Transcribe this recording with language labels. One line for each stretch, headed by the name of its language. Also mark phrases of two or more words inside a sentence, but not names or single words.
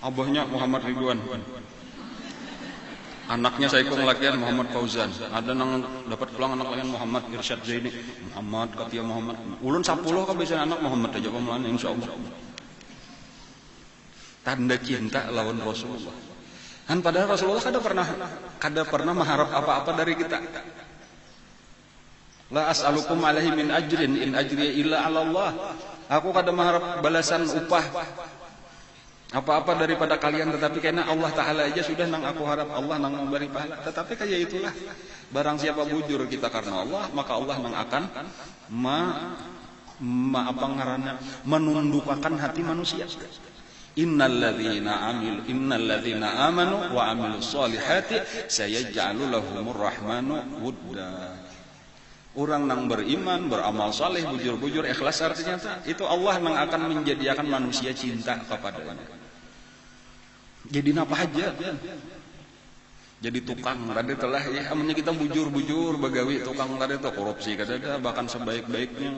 Banjar: Abahnya Muhammad Ridwan, anaknya Saiko ngelakian Muhammad Fauzan, ada nang dapat pulang anak lain Muhammad Irsyad Zaini, Muhammad Katia Muhammad, ulun 10 ka biasanya anak Muhammad aja pamulan insyaallah. Tanda cinta lawan Rasulullah. Dan padahal Rasulullah kada pernah mengharap apa-apa dari kita.
Arabic: لا أسألكم عليه من أجر إن أجري إلا على الله.
Banjar: Aku kada mengharap balasan upah apa-apa daripada kalian, tetapi karena Allah Ta'ala aja sudah nang aku harap Allah nang memberi pahala. Tetapi kayak itulah, barang siapa bujur kita karena Allah, maka Allah nang akan menundukkan hati manusia.
Arabic: إن الذين آمنوا وعملوا الصالحات سيجعل لهم الرحمن ودا.
Banjar: Orang nang beriman, beramal saleh, bujur-bujur, ikhlas artinya itu Allah nang akan menjadikan manusia cinta kepadanya. Jadi apa aja? Jadi tukang tadi telah ya, amunnya kita bujur-bujur bagawi tukang tadi itu korupsi kada bahkan sebaik-baiknya.